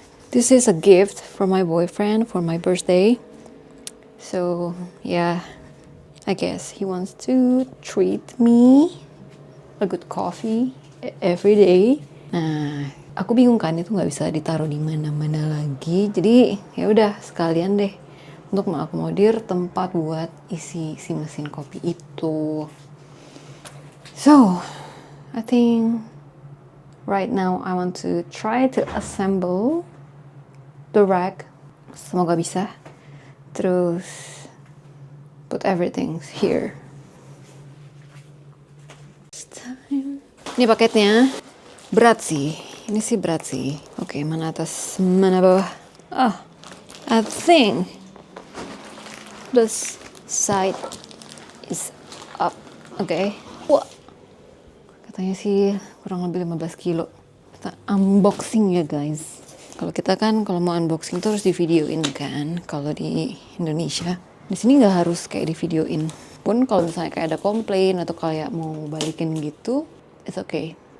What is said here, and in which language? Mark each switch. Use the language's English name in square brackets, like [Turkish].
[English] This is a gift from my boyfriend for my birthday. So, yeah, I guess he wants to treat me a good coffee every day. [Indonesian] Nah, aku bingung kan itu nggak bisa ditaruh di mana-mana lagi. Jadi ya udah sekalian deh untuk mengakomodir tempat buat isi si mesin kopi itu. [English] So, I think right now I want to try to assemble the rack. [Indonesian] Semoga bisa. Terus [English] put everything here. [Indonesian] Ini paketnya berat sih. Ini sih berat sih. [English] Oke, [Indonesian] mana atas, mana bawah? [English] Oh, I think this side is up. [Indonesian] Oke. Wah. Katanya sih kurang lebih 15 kilo. Kita unboxing ya guys. Kalau kita kan kalau mau unboxing tuh harus di videoin kan. Kalau di Indonesia, di sini nggak harus kayak di videoin. Pun kalau misalnya kayak ada komplain atau kayak mau balikin gitu, [English] it's okay.